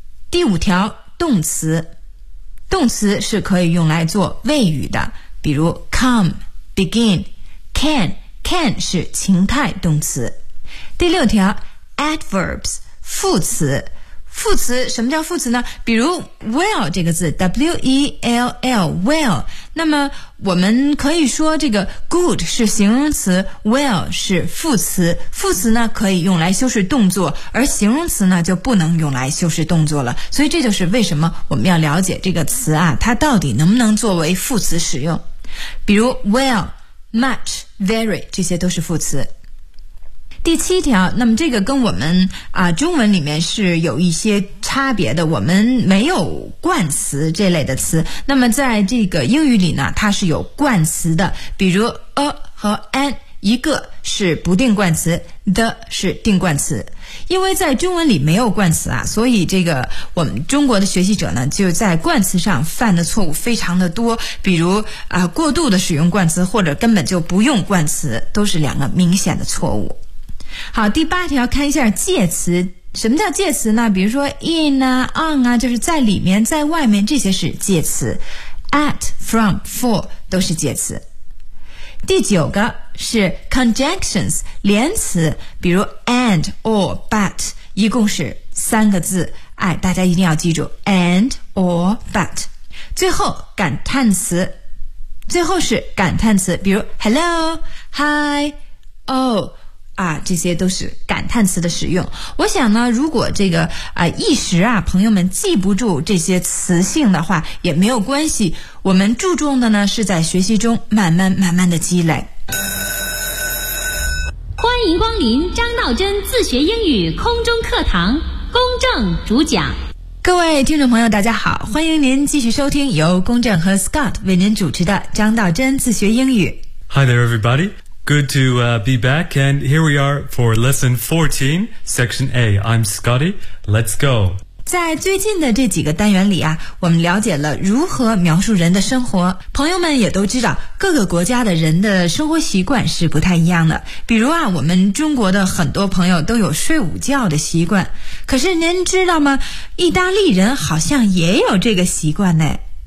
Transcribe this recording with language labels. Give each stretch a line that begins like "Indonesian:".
Chinese: 第五条动词，动词是可以用来做谓语的，比如 come, begin, can, can 是情态动词。第六条 adverbs。副词，副词，什么叫副词呢？比如 well 这个字 ，W-E-L-L， well。那么我们可以说这个 good 是形容词 ，well 是副词。副词呢可以用来修饰动作，而形容词呢就不能用来修饰动作了。所以这就是为什么我们要了解这个词啊，它到底能不能作为副词使用。比如 well、much、very 这些都是副词。第七条，那么这个跟我们啊中文里面是有一些差别的，我们没有冠词这类的词，那么在这个英语里呢它是有冠词的，比如 a 和 an， 一个是不定冠词， the 是定冠词。因为在中文里没有冠词啊，所以这个我们中国的学习者呢就在冠词上犯的错误非常的多，比如啊过度的使用冠词或者根本就不用冠词，都是两个明显的错误。好，第八条看一下介词。什么叫介词呢？比如说 in 啊 on 啊，就是在里面在外面，这些是介词。 at, from, for 都是介词。第九个是 conjunctions 连词，比如 and, or, but 一共是三个字，哎，大家一定要记住 and, or, but。最后感叹词，最后是感叹词，比如 hello, hi, oh 啊，这些都是感叹词的使用。我想呢，如果这个一时啊，朋友们记不住这些词性的话，也没有关系。我们注重的呢，是在学习中慢慢慢慢的积累。欢迎光临张道真自学英语空中课堂，公正主讲。各位听众朋友，大家好，欢迎您继续收听由公正和 Scott 为您主持的张道真自学英语。
English: Hi there, everybody. Good to be back, and here we are for Lesson 14, Section A. I'm Scotty. Let's go.
Chinese: 在最近的这几个单元里啊，我们了解了如何描述人的生活。朋友们也都知道，各个国家的人的生活习惯是不太一样的。比如啊，我们中国的很多朋友都有睡午觉的习惯。可是您知道吗？意大利人好像也有这个习惯呢。